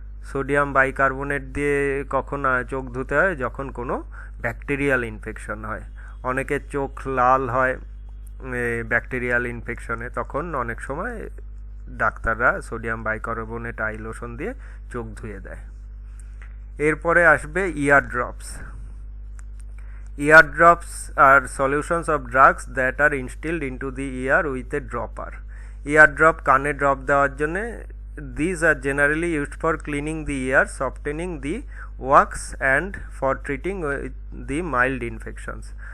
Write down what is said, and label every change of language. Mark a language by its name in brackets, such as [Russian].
[Bangla] Sodium bicarbonate দিয়ে কখন চোখ ধুতে হয়, যখন কোনো ব্যাকটেরিয়াল ইনফেকশন হয়। অনেকের চোখ লাল হয় ব্যাকটেরিয়াল ইনফেকশনে, তখন অনেক সময় ডাক্তাররা সোডিয়াম বাইকার্বনেট আই লোশন দিয়ে চোখ ধুয়ে দেয়। এরপরে আসবে ইয়ার drops. [English] Ear drops are solutions of drugs that are instilled into the ear with a dropper. [Bangla] Ear drop কানে ড্রপ দেওয়ার জন্যে। [English] These are generally used for cleaning the ear, softening the wax and for treating the mild infections.